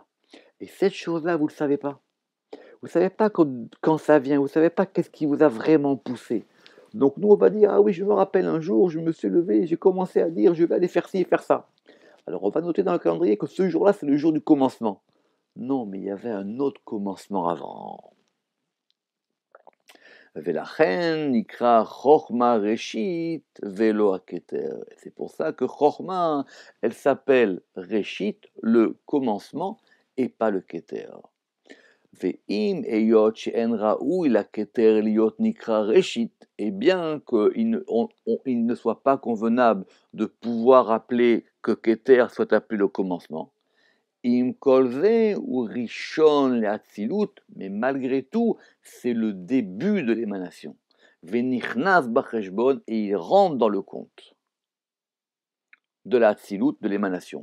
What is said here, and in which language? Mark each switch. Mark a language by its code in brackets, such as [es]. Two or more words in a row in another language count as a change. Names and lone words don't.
[fr] Et cette chose-là, vous ne le savez pas. Vous ne savez pas quand ça vient, vous ne savez pas qu'est-ce qui vous a vraiment poussé. Donc nous, on va dire, ah oui, je me rappelle un jour, je me suis levé, j'ai commencé à dire, je vais aller faire ci et faire ça. Alors on va noter dans le calendrier que ce jour-là, c'est le jour du commencement. Non, mais il y avait un autre commencement avant. [he] ולכן נקרא חכמה ראשית ולא הכתר. [fr] C'est pour ça que chokhma, elle s'appelle reshit, le commencement, et pas le keter. [he] ואם היות שאין ראוי לכתר להיות נקרא ראשית, [fr] et bien qu'il ne soit pas convenable de pouvoir appeler que keter soit appelé le commencement, [he] עם כל זה הוא ראשון לאצילות, [fr] mais malgré tout, c'est le début de l'émanation. [he] ונכנס בחשבון, [fr] et il rentre dans le compte de l'atzilut, de l'émanation.